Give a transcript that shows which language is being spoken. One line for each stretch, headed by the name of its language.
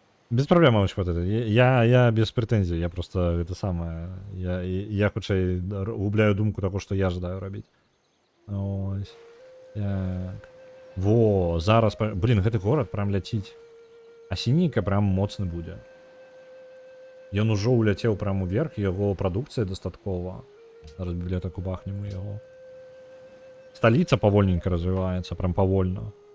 Russian: Без проблем, мамочка, вот это. Я без претензій, я просто это самое.
Belarusian: Я хутчэй губляю думку того, що я жадаю робити. Ось. Так. Во, зараз. Блін, гэты горад прям ляціць. А сінейка прям моцны будзе. Ён ужо уляцеў прям уверх, яго прадукцыя дастаткова. Зараз бібліятэку бахнем яго. Сталіца павольненько развіваецца, прям павольна.